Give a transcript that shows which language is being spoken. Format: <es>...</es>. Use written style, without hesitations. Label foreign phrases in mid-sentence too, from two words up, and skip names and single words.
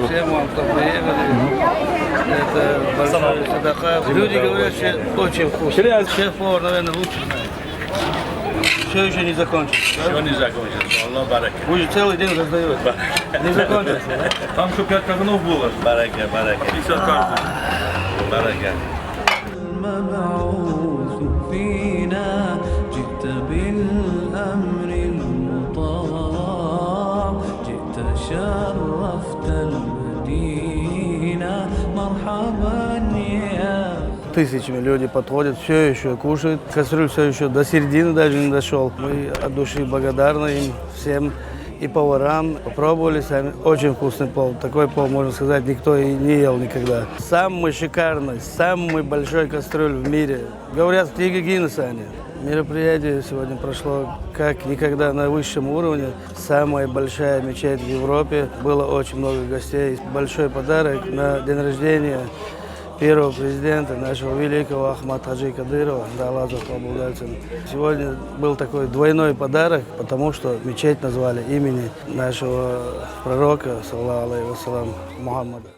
<ru>Всем вам, кто приехали. Это большой садаха. Люди говорят, что очень вкусно. Шеф-повар, наверное, лучше знает. Все еще не закончится. Все не закончится.</ru> <ar>الله بارك.</ar> <ru>Будет целый день раздает. Не закончится. Там что 5 кавунов было.</ru> <ar>بارك، بارك.</ar> <ru>50 каждый. Бараке.</ru> <ar>المبعوث فينا جئت بالأمر المطاع جئت شرفت المدينة مرحبا يا.</ar> <ru>Тысячами люди подходят, все еще кушают. Кастрюль все еще до середины даже не дошел. Мы от души благодарны им всем и поварам. Попробовали сами. Очень вкусный плов. Такой плов, можно сказать, никто и не ел никогда. Самый шикарный, самый большой кастрюль в мире. Говорят, в книге Гиннесса они. Мероприятие сегодня прошло как никогда на высшем уровне. Самая большая мечеть в Европе. Было очень много гостей. Большой подарок на день рождения первого президента нашего великого Ахмада Хаджи Кадырова, да, Аллах поблагодарен. Сегодня был такой двойной подарок, потому что мечеть назвали имени нашего пророка,</ru> <ar>صلى الله عليه وسلم, Мухаммада.</ar>